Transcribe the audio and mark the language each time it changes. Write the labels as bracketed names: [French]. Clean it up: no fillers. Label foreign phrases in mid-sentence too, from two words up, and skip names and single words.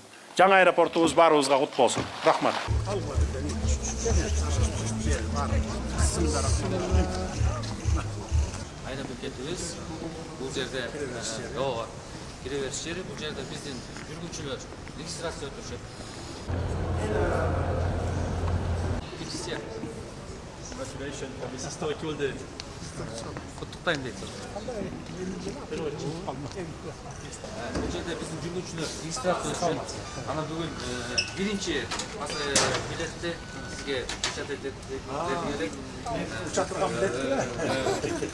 [Kyrgyz] Жаңы аэропортубуз баарыбызга кут болсун. Рахмат. Айна бекетибиз бул жерде ооба кире бериш жери, бул жерде биздин жүргүнчүлөр регистрация өтүшөт. [English] Congratulations on this historical day. [Kyrgyz] Куттуктайм дейт. Бул жерде биздин жүргүнчүлөр регистрация өтүшөт. Ана бүгүн биринчи билетти сизге печатать этип Учатырган билет.